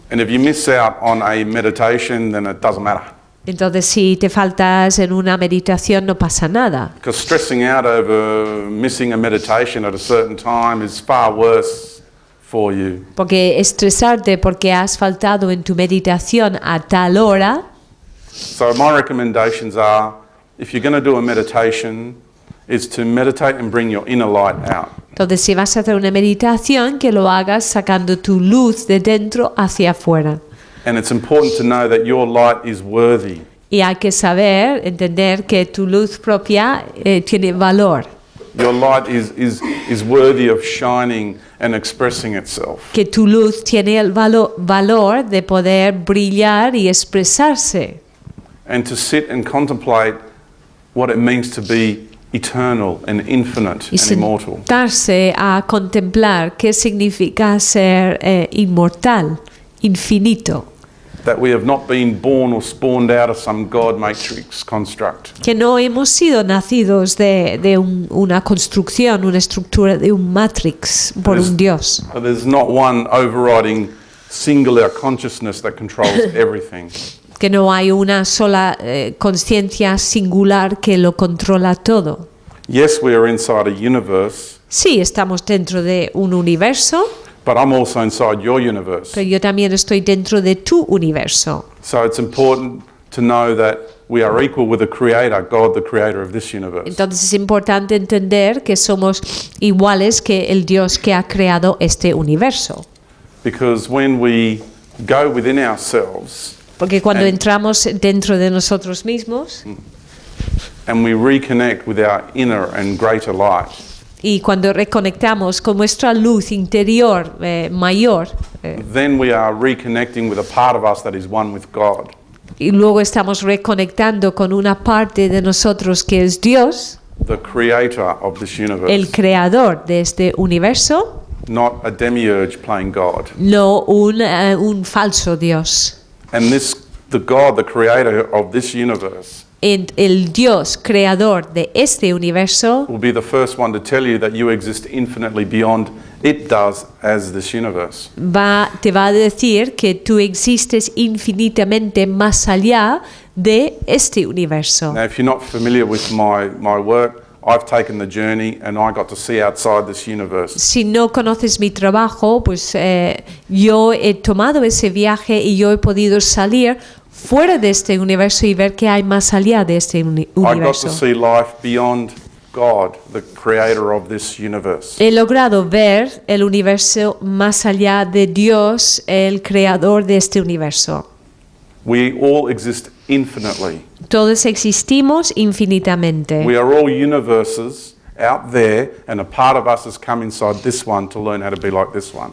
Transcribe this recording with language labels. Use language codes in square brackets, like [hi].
[en] And if you miss out on a meditation, then it doesn't matter. [es] Entonces si te faltas en una meditación no pasa nada. [en] Because stressing out over missing a meditation at a certain time is far worse for you. [es] Porque estresarte porque has faltado en tu meditación a tal hora. [en] So my recommendations are, if you're going to do a meditation, is to meditate and bring your inner light out. [es] Entonces si vas a hacer una meditación, que lo hagas sacando tu luz de dentro hacia afuera. [en] And it's important to know that your light is worthy. [es] Y hay que saber, entender que tu luz propia tiene valor. [en] Your light is worthy of shining and expressing itself. [es] Que tu luz tiene el valor de poder brillar y expresarse. [en] And to sit and contemplate what it means to be eternal and infinite [es] Y [en] and immortal. [es] sentarse a contemplar qué significa ser inmortal, infinito. [en] That we have not been born or spawned out of some God matrix construct. [es] Que no hemos sido nacidos de una construcción, una estructura de un matrix por un Dios. [en] There's not one overriding singular consciousness that controls everything. [es] Que no hay una sola conciencia singular que lo controla todo. [en] Yes, we are inside a universe, [es] Sí, estamos dentro de un universo, [en] but I'm also inside your universe. [es] pero yo también estoy dentro de tu universo. [en] So it's important to know that we are equal with the Creator, God, the Creator of this universe. [es] Entonces es importante entender que somos iguales que el Dios que ha creado este universo. [en] Because when we go within ourselves [es] Porque cuando [en] And- [es] entramos dentro de nosotros mismos [en] and we reconnect with our inner and greater light, [es] y cuando reconectamos con nuestra luz interior mayor, [en] then we are reconnecting with a part of us that is one with God. [es] y luego estamos reconectando con una parte de nosotros que es Dios, [en] The Creator of this universe, [es] el creador de este universo, [en] not a demiurge playing God. [es] no un falso Dios. [en] And the God, the Creator of this universe, [es] El Dios creador de este universo [en] will be the first one to tell you that you exist infinitely beyond it does as this universe. [es] te va a decir que tú existes infinitamente más allá de este universo. [en] Now, if you're not familiar with my work, I've taken the journey and I got to see outside this universe. [es] Si no conoces mi trabajo, pues yo he tomado ese viaje y yo he podido salir fuera de este universo y ver qué hay más allá de este [en] I got to [es] universo. [en] see life beyond God, the creator of this universe. [es] He logrado ver el universo más allá de Dios, el creador de este universo. [en] We all exist infinitely. [es] Todos existimos infinitamente. [en] We are all universes out there, and a part of us has come inside this one to learn how to be like this one.